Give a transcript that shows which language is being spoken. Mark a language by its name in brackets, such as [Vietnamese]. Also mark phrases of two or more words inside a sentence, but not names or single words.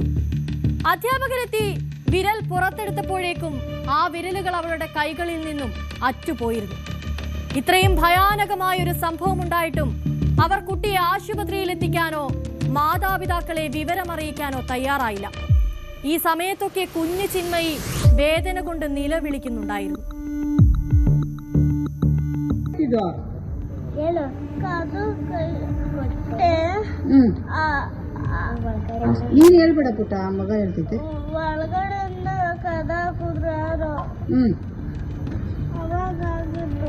[Malayalam] അധ്യാപകരെത്തി വിരൽ പുറത്തെടുത്തപ്പോഴേക്കും ആ വിരലുകൾ അവളുടെ കൈകളിൽ നിന്നും അറ്റുപോയിരുന്നു. ഇത്രയും ഭയാനകമായൊരു സംഭവം ഉണ്ടായിട്ടും അവർ കുട്ടിയെ ആശുപത്രിയിൽ എത്തിക്കാനോ മാതാപിതാക്കളെ വിവരമറിയിക്കാനോ തയ്യാറായില്ല. ഈ സമയത്തൊക്കെ കുഞ്ഞു ചിന്മയി വേദന കൊണ്ട് നിലവിളിക്കുന്നുണ്ടായിരുന്നു. [Kannada] ನೀನ್ ಹೇಳ್ಬೇಡ ಪುಟ್ಟ, ಮಗ ಹೇಳ್ತೈತೆ. ಒಳಗಡೆಯಿಂದ ಕದ ಕುದ್ರೆ ಯಾರು ಅವಾಗ ಆಗಿದ್ದು.